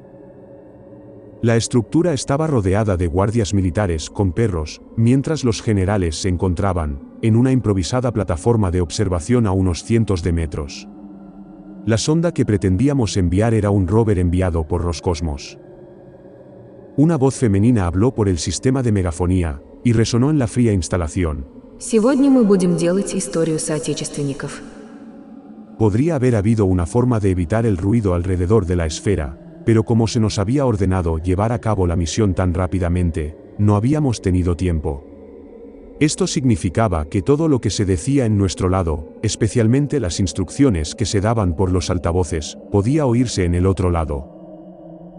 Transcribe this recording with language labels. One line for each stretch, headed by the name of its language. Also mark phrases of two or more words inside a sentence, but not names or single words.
Spanish: La estructura estaba rodeada de guardias militares con perros, mientras los generales se encontraban en una improvisada plataforma de observación a unos cientos de metros. La sonda que pretendíamos enviar era un rover enviado por Roscosmos. Una voz femenina habló por el sistema de megafonía y resonó en la fría instalación.
Russian: Сегодня мы будем делать историю соотечественников.
Spanish: Podría haber habido una forma de evitar el ruido alrededor de la esfera, pero como se nos había ordenado llevar a cabo la misión tan rápidamente, no habíamos tenido tiempo. Esto significaba que todo lo que se decía en nuestro lado, especialmente las instrucciones que se daban por los altavoces, podía oírse en el otro lado.